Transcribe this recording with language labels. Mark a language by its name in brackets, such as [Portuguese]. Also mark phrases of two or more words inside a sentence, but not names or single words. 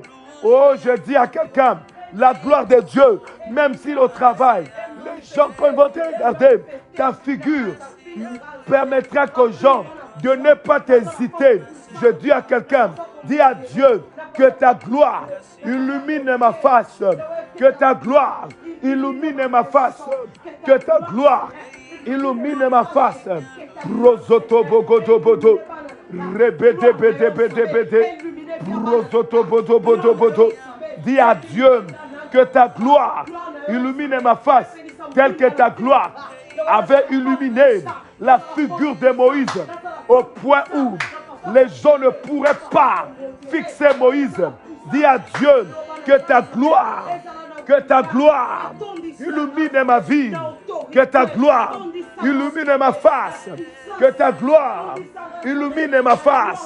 [French] Oh, je dis à quelqu'un, la gloire de Dieu, même si au travail, les gens, quand ils vont te regarder, ta figure permettra qu'aux gens de ne pas t'hésiter. Je dis à quelqu'un, dis à Dieu que ta gloire illumine ma face. Que ta gloire illumine ma face. Que ta gloire illumine ma face. Rosoto bogodo bodo. Rebede bede bede bede. Rosoto bodo bodo bodo. Dis à Dieu que ta gloire illumine ma face. Telle que ta gloire avait illuminé la figure de Moïse au point où les gens ne pourraient pas fixer Moïse. Dis à Dieu que ta gloire illumine ma vie, que ta gloire illumine ma face, que ta gloire illumine ma face.